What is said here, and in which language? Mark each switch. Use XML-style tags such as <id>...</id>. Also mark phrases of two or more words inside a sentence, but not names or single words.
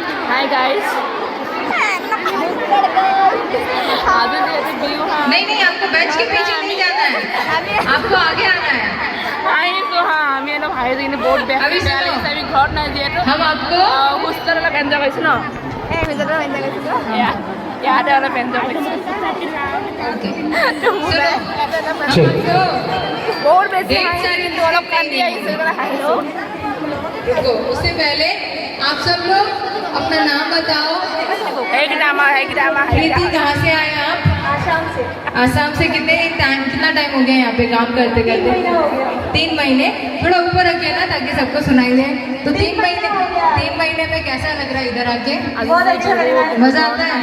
<en>Hi guys.</en> <hi>नहीं नहीं, आपको बेंच के पीछे नहीं जाना है, आपको आगे आना है।</hi> <as>আমি এটা ভাই দিনে বহুত বেয়া আমি বেয়া লাগিছে আমি ঘৰত নাই যিহেতু</as> <hi>हम आपको</hi> <as>হোষ্টেল অলপ এনজয় কৰিছোঁ ন ইয়াতে অলপ এনজয় কৰিছোঁ বহুত বেছি কিন্তু অলপ কান্দি আহিছে হাঁহিছোঁ</as> <hi>रुको, उससे पहले आप सब लोग अपना नाम बताओ।</hi> <as>সেইকেইটা আমাৰ</as> <hi>प्रीति, कहाँ से आए आप? आसाम से। कितना टाइम हो गया यहाँ पे काम करते करते? 3 महीने। थोड़ा ऊपर रखिए ना ताकि सबको सुनाई दे। तो 3 महीने में कैसा लग रहा है इधर आके? बहुत अच्छा लग रहा है। मजा आता है?</hi>